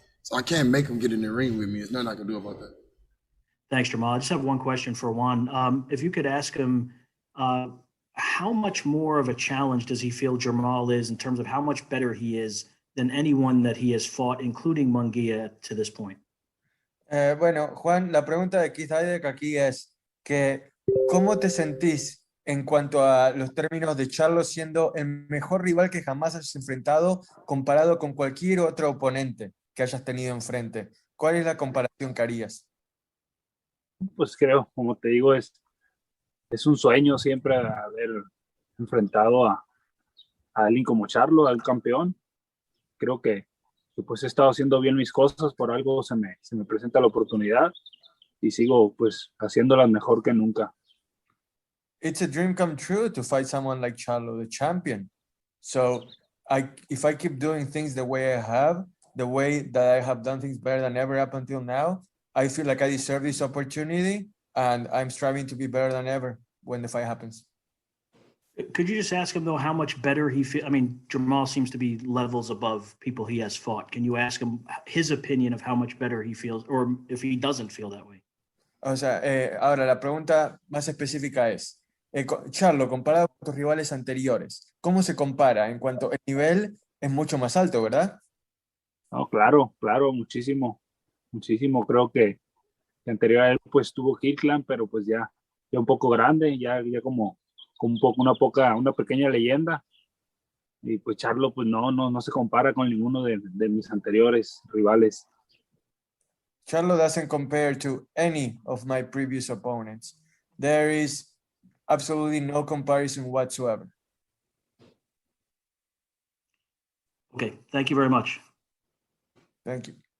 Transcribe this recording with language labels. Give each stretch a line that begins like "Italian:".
English: So I can't make them get in the ring with me. There's nothing I can do about that. Thanks, Jamal. I just have one question for Juan. If you could ask him, how much more of a challenge does he feel Jermall is in terms of how much better he is than anyone that he has fought, including Munguia, to this point?
Spanish: Bueno, Juan, la pregunta de Keith Idek aquí es que ¿cómo te sentís en cuanto a los términos de Charlo siendo el mejor rival que jamás has enfrentado comparado con cualquier otro oponente que hayas tenido enfrente? ¿Cuál es la comparación que harías? Pues creo, como te digo, es un sueño siempre haber enfrentado a alguien como Charlo, al campeón. Creo que pues he estado haciendo bien mis cosas, por algo se me presenta la oportunidad y sigo pues haciéndolas mejor que nunca.
English: It's a dream come true to fight someone like Charlo, the champion. So if I keep doing things the way I have, the way that I have done things better than ever up until now, I feel like I deserve this opportunity and I'm striving to be better than ever when the fight happens. Could you just ask him, though, how much better he feels? I mean, Jermall seems to be levels above people he has fought. Can you ask him his opinion of how much better he feels, or if he doesn't feel that way?
Spanish: O sea, ahora la pregunta más específica es, Charlo, comparado con tus rivales anteriores, ¿cómo se compara? En cuanto el nivel es mucho más alto, ¿verdad? No, claro, muchísimo. Creo que anterior a él pues tuvo Kirkland, pero pues ya un poco grande, ya como una pequeña leyenda. Y pues Charlo pues no se compara con ninguno de mis anteriores rivales.
English: Charlo doesn't compare to any of my previous opponents. There is absolutely no comparison whatsoever. Okay, thank you very much. Thank you.